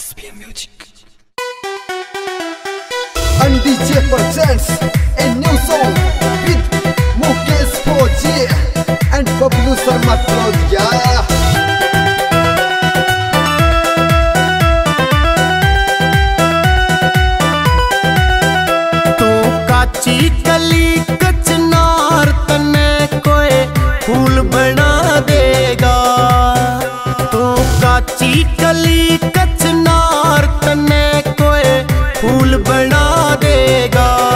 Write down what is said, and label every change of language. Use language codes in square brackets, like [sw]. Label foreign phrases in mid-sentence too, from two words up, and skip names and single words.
[en] SPM Music. And DJ presents a new song with Mukesh Fauji and Bablu Sharma Claudia. [bgc] कली कचनार तने कोई फूल बना देगा। तो काची कली कचनार तने कोई फूल बना देगा।